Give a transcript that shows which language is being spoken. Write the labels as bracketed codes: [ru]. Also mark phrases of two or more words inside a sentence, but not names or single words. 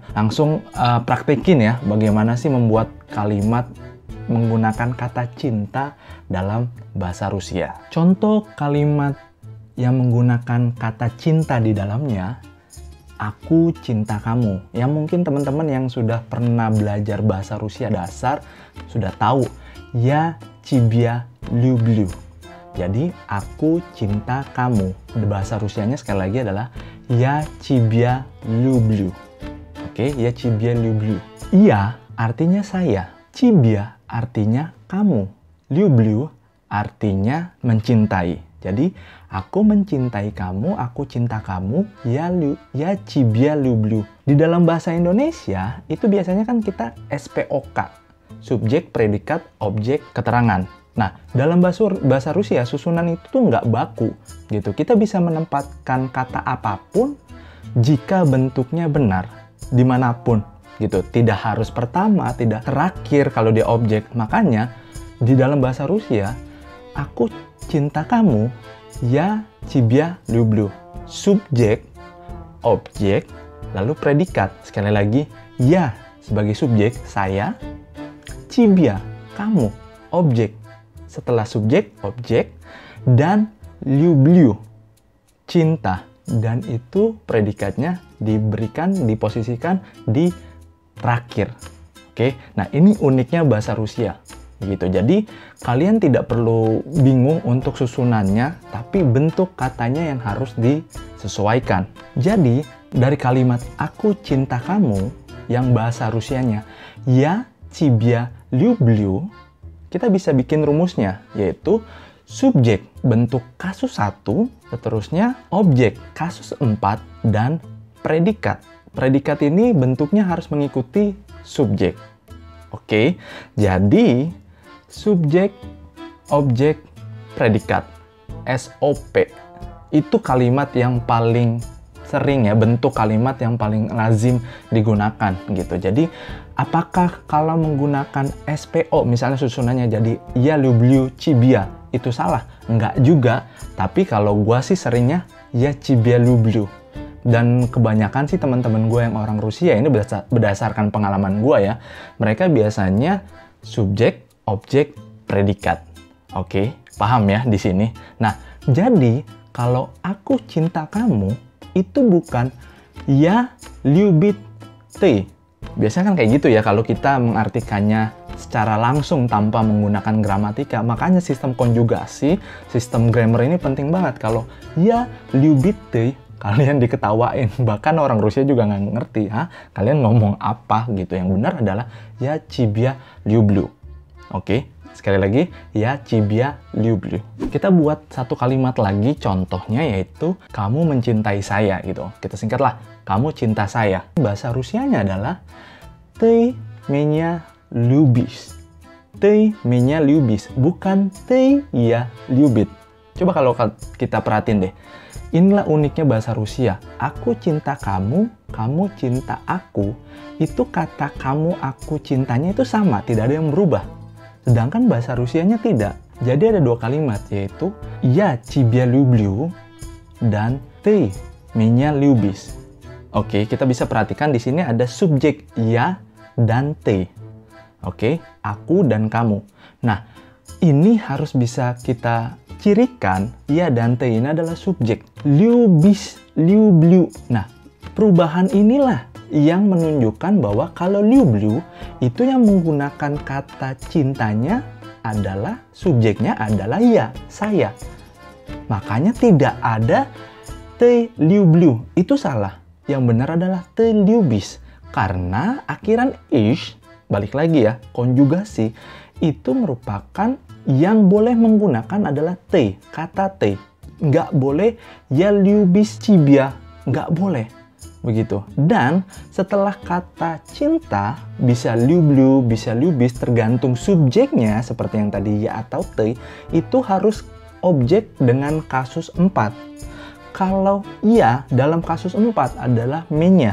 [id] Langsung praktekin ya bagaimana sih membuat kalimat menggunakan kata cinta dalam bahasa Rusia. Contoh kalimat yang menggunakan kata cinta di dalamnya, aku cinta kamu. Ya mungkin teman-teman yang sudah pernah belajar bahasa Rusia dasar sudah tahu. [ru] Я тебя люблю. [id] Jadi aku cinta kamu. Bahasa Rusianya sekali lagi adalah [ru] я тебя люблю. Oke, я тебя люблю. [id] Iya artinya saya. Тебя artinya kamu. Люблю artinya mencintai. Jadi aku mencintai kamu, aku cinta kamu, [ru] я тебя люблю. [id] Di dalam bahasa Indonesia itu biasanya kan kita SPOK. Subjek, predikat, objek, keterangan. Nah, dalam bahasa Rusia, susunan itu tuh nggak baku, gitu. Kita bisa menempatkan kata apapun jika bentuknya benar, dimanapun, gitu. Tidak harus pertama, tidak terakhir kalau dia objek. Makanya, di dalam bahasa Rusia, aku cinta kamu, [ru] я тебя люблю. [id] Subjek, objek, lalu predikat. Sekali lagi, ya sebagai subjek, saya, тебя, kamu, objek. Setelah subjek, objek, dan люблю, cinta. Dan itu predikatnya diberikan, diposisikan di terakhir. Oke, nah ini uniknya bahasa Rusia. Gitu. Jadi kalian tidak perlu bingung untuk susunannya, tapi bentuk katanya yang harus disesuaikan. Jadi dari kalimat aku cinta kamu yang bahasa Rusianya, [ru] я тебя люблю, [id] kita bisa bikin rumusnya, yaitu subjek bentuk kasus 1, seterusnya objek kasus 4, dan predikat. Predikat ini bentuknya harus mengikuti subjek. Oke, jadi subjek, objek, predikat, SOP. Itu kalimat yang paling sering ya, bentuk kalimat yang paling lazim digunakan gitu. Jadi apakah kalau menggunakan SPO misalnya susunannya jadi [ru] я люблю тебя [id] itu salah? Enggak juga. Tapi kalau gua sih seringnya [ru] я тебя люблю. [id] Dan kebanyakan sih teman-teman gue yang orang Rusia ini berdasarkan pengalaman gua ya, mereka biasanya subjek, objek, predikat. Oke, paham ya di sini. Nah, jadi kalau aku cinta kamu itu bukan [ru] я любит ты. [id] Biasanya kan kayak gitu ya kalau kita mengartikannya secara langsung tanpa menggunakan gramatika. Makanya sistem konjugasi, sistem grammar ini penting banget. [ru] Kalau я любит ты, [id] kalian diketawain. Bahkan orang Rusia juga nggak ngerti, kalian ngomong apa gitu. Yang benar adalah [ru] я тебя люблю. [id] Oke, Sekali lagi, [ru] я тебя люблю. [id] Kita buat satu kalimat lagi contohnya, yaitu kamu mencintai saya gitu. Kita singkatlah, kamu cinta saya. Bahasa Rusianya adalah [ru] ты меня любишь. Ты меня любишь, bukan ты я любит. [id] Coba kalau kita perhatiin deh. Inilah uniknya bahasa Rusia. Aku cinta kamu, kamu cinta aku. Itu kata kamu, aku, cintanya itu sama, tidak ada yang berubah. Sedangkan bahasa Rusianya tidak. Jadi ada dua kalimat, yaitu [ru] я тебя люблю [id] dan [ru] ты меня любишь. [id] Oke, kita bisa perhatikan di sini ada subjek ya dan ты. Oke, aku dan kamu. Nah, ini harus bisa kita cirikan, ya dan ты ini adalah subjek. [ru] Любишь, люблю. [id] Nah, perubahan inilah yang menunjukkan bahwa kalau люблю itu yang menggunakan kata cintanya adalah subjeknya adalah ya, saya. Makanya tidak ada [ru] ты люблю. [id] Itu salah. Yang benar adalah [ru] ты любишь. [id] Karena akhiran ish, balik lagi ya, konjugasi, itu merupakan yang boleh menggunakan adalah T, kata T. Nggak boleh ya [ru] любишь тебя, [id] nggak boleh. Begitu. Dan setelah kata cinta, bisa люблю, bisa любишь, tergantung subjeknya, seperti yang tadi ya atau T, itu harus objek dengan kasus 4. Kalau ya dalam kasus 4 adalah меня.